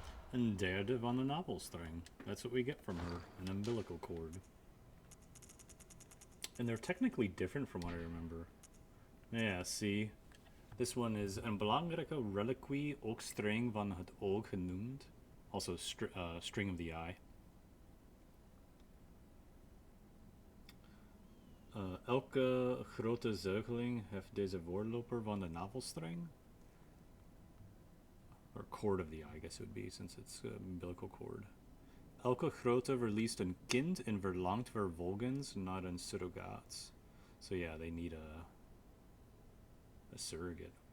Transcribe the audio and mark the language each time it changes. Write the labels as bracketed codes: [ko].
[nl] Een derde van de navelstreng. [en] That's what we get from her. An umbilical cord. And they're technically different from what I remember. Yeah, see? This one is [nl] een belangrijke reliquie, ook streng van het oog genoemd. [en] Also string of the eye. [nl] Elke grote zuigeling heeft deze voorloper van de navelstreng. [en] Or cord of the eye, I guess it would be, since it's umbilical cord. [nl] Elke grote verliest een kind en verlangt vervolgens naar een surrogaat. [en] So yeah, they need a surrogate.